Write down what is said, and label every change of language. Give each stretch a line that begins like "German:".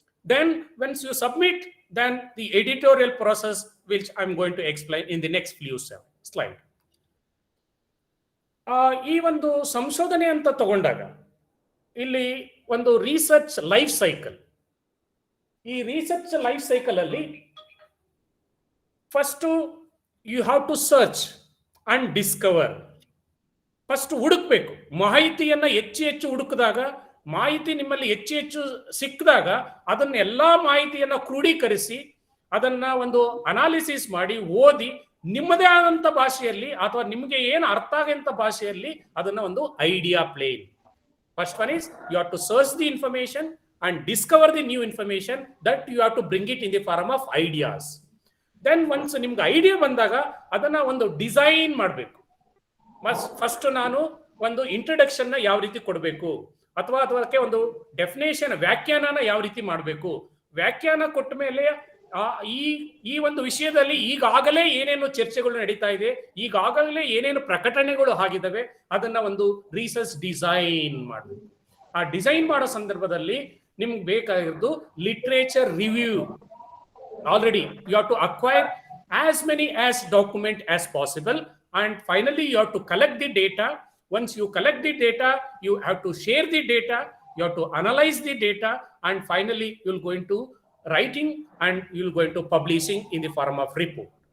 English: Then once you submit, then the editorial process which I'm going to explain in the next few slide.
Kannada: ಈ ಒಂದು ಸಂಶೋಧನೆ ಅಂತ ತಗೊಂಡಾಗ ಇಲ್ಲಿ ಒಂದು ರಿಸರ್ಚ್ ಲೈಫ್ ಸೈಕಲ್.
English: ಈ research life cycle ಅಲ್ಲಿ first you have to search and discover.
Kannada: First ಹುಡುಕ್ಬೇಕು, ಮಾಹಿತಿಯನ್ನ ಹೆಚ್ಚು ಹುಡುಕಿದಾಗ, ಮಾಹಿತಿ ನಿಮ್ಮಲ್ಲಿ ಹೆಚ್ಚು ಸಿಕ್ಕಿದಾಗ ಅದನ್ನ ಎಲ್ಲಾ ಮಾಹಿತಿಯನ್ನ ಕ್ರೋಢೀಕರಿಸಿ ಅದನ್ನ ಒಂದು ಅನಾಲಿಸಿಸ್ ಮಾಡಿ ಓದಿ ನಿಮ್ಮದೇ ಆದಂತ ಭಾಷೆಯಲ್ಲಿ ಅಥವಾ ನಿಮಗೆ ಏನು ಅರ್ಥ ಆಗಂತ ಭಾಷೆಯಲ್ಲಿ ಅದನ್ನ ಒಂದು idea plane.
English: First one is you have to search the information and discover the new information that you have to bring it in the form of ideas. Then once
Kannada: ನಿಮ್ಗೆ ಐಡಿಯಾ ಬಂದಾಗ ಅದನ್ನ ಒಂದು ಡಿಸೈನ್ ಮಾಡಬೇಕು. First ನಾನು ಒಂದು introduction ನ ಯಾವ ರೀತಿ ಕೊಡಬೇಕು ಅಥವಾ ಅದಕ್ಕೆ ಒಂದು ಡೆಫಿನೇಷನ್ ವ್ಯಾಖ್ಯಾನನ ಯಾವ ರೀತಿ ಮಾಡಬೇಕು. ವ್ಯಾಖ್ಯಾನ ಕೊಟ್ಟ ಮೇಲೆ ಈ ಒಂದು ವಿಷಯದಲ್ಲಿ ಈಗಾಗಲೇ ಏನೇನು ಚರ್ಚೆಗಳು ನಡೀತಾ ಇದೆ, ಈಗಾಗಲೇ ಏನೇನು ಪ್ರಕಟಣೆಗಳು ಆಗಿದ್ದಾವೆ, ಅದನ್ನ ಒಂದು ರಿಸರ್ಚ್ ಡಿಸೈನ್ ಮಾಡಬೇಕು. ಆ ಡಿಸೈನ್ ಮಾಡೋ ಸಂದರ್ಭದಲ್ಲಿ ನಿಮ್ಗೆ ಬೇಕಾಗಿರೋದು literature review.
English: Already you have to acquire as many as document as possible, and finally you have to collect the data. Once you collect the data, you have to share the data, you have to analyze the data, and finally you'll go into writing and you'll go into publishing in the form of report.